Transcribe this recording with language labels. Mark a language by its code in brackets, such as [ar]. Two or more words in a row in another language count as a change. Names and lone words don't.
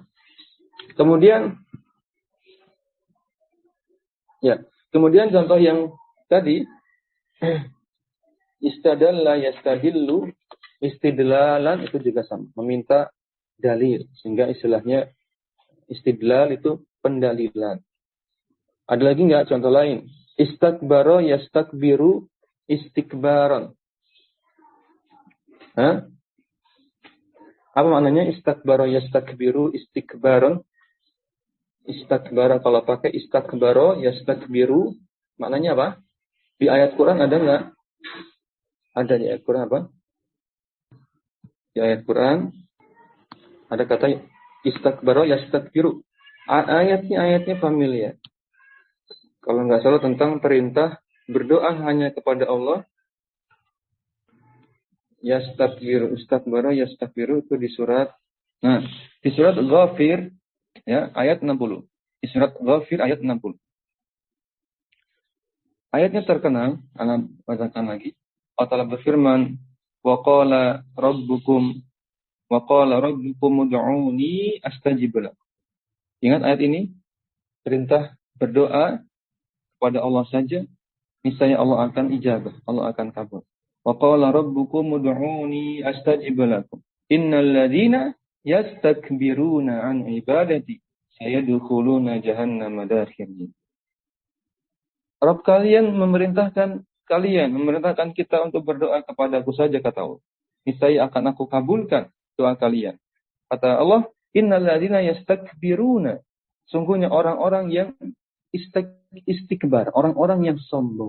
[id] Kemudian contoh yang tadi [ar] استدل يستدل، استدلالا [id] itu juga sama, meminta dalil. Sehingga istilahnya istidlal itu pendalilan. Ada lagi enggak contoh lain? [ar] استكبر يستكبر، استكبارا. [id] Apa maknanya [ar] استكبر يستكبر، استكبارا? [id] Istakbara kalau pakai [ar] استكبر يستكبر, [id] maknanya apa? Di ayat Quran ada enggak? Ada di ayat Quran apa? Di ayat Quran ada kata [ar] استكبر يستكبر. [id] Ayatnya familiar. Kalau enggak salah tentang perintah berdoa hanya kepada Allah. [ar] يستكبر، استكبر يستكبر [id] itu di surat. Nah, di surat Ghafir ya, ayat 60. Di surat Ghafir ayat 60. Ayatnya terkenal, Anda bacakan lagi. Allah berfirman, [ar] وقال ربكم ادعوني أستجب لكم. [id] Ingat ayat ini? Perintah berdoa kepada Allah saja, niscaya Allah akan ijabah, Allah akan kabul. [ar] وقال ربكم ادعوني أستجب لكم. إن الذين يستكبرون عن عبادتي سيدخلون جهنم داخرين. [id] Rabb kalian memerintahkan kalian memerintahkan kita untuk berdoa kepadaku saja, kata Allah. Niscaya akan aku kabulkan doa kalian. Kata Allah, [ar] إن الذين يستكبرون. [id] Sungguhnya orang-orang yang istikbar, orang-orang yang sombong.